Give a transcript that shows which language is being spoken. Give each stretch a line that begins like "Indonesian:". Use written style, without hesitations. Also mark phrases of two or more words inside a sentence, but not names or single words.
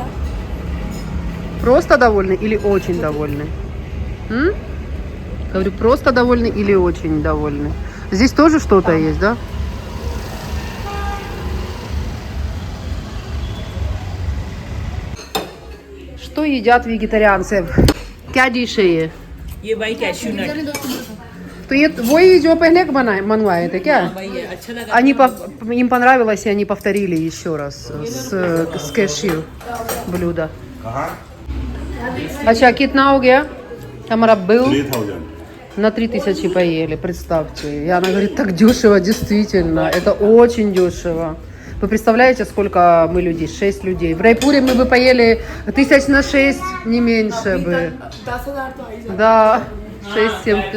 Russian: Просто довольны или очень довольны? М? Говорю, просто довольны или очень довольны? Здесь тоже что-то есть, да? Что едят вегетарианцы?
Hindi: क्या डिश है ये? ये भाई कैश्यू नट तो ये वही जो पहले मंगवाए थे क्या? भाई ये अच्छा लगा
Russian: Они им понравилось, и они повторили еще раз с кэшью блюдо.
Hindi: अच्छा, कितना हो गया? हमारा был
Russian: 3000. на 3000 поели, представьте. И она говорит, так дешево, действительно, это очень дешево. Вы представляете, сколько мы людей? 6 людей. В Райпуре мы бы поели 6 на 6, не меньше бы. Да, 6-7.